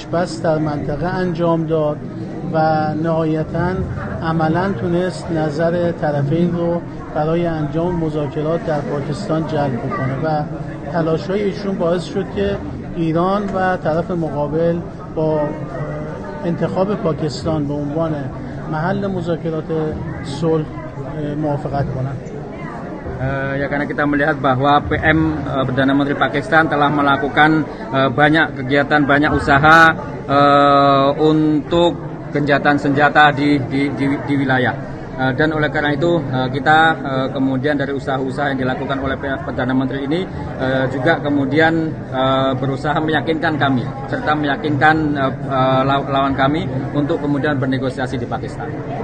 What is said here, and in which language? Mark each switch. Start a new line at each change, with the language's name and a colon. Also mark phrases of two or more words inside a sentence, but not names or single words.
Persian: بس در منطقه انجام داد و نهایتاً عملاً تونست نظر طرفین رو برای انجام مذاکرات در پاکستان جلب بکنه و تلاش‌های ایشون باعث شد که ایران و طرف مقابل با انتخاب پاکستان به عنوان محل مذاکرات صلح موافقت کنند.
Indonesian: Ya, karena kita melihat bahwa PM Perdana Menteri Pakistan telah melakukan banyak kegiatan, banyak usaha untuk gencatan senjata di wilayah. Dan oleh karena itu kita kemudian dari usaha-usaha yang dilakukan oleh Perdana Menteri ini juga kemudian berusaha meyakinkan kami serta meyakinkan lawan kami untuk kemudian bernegosiasi di Pakistan.